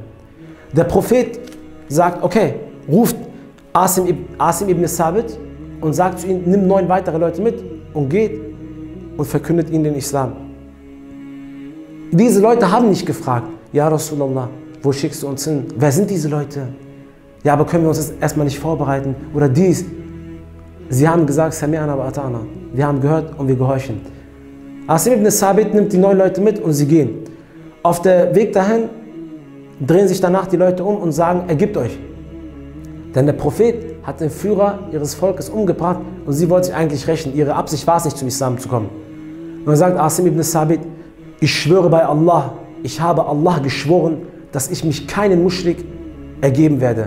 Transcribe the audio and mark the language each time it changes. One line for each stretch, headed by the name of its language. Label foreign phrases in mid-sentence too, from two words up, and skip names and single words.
German: Der Prophet sagt, okay, ruft Asim ibn Sabit und sagt zu ihnen, nimm 9 weitere Leute mit und geht und verkündet ihnen den Islam. Diese Leute haben nicht gefragt,
Arabic: يا رسول الله,
German: wo schickst du uns hin? Wer sind diese Leute? Ja, aber können wir uns jetzt erstmal nicht vorbereiten? Oder dies. Sie haben gesagt,
Arabic: سمعنا وأطعنا.
German: Wir haben gehört und wir gehorchen. Asim ibn Sabit nimmt die 9 Leute mit und sie gehen. Auf der Weg dahin drehen sich danach die Leute um und sagen, ergebt euch. Denn der Prophet hat den Führer ihres Volkes umgebracht und sie wollte sich eigentlich rächen. Ihre Absicht war es nicht, zum Islam zu kommen. Und dann sagt Asim ibn Sabit, ich schwöre bei Allah, ich habe Allah geschworen, dass ich mich keinen Muschrik ergeben werde.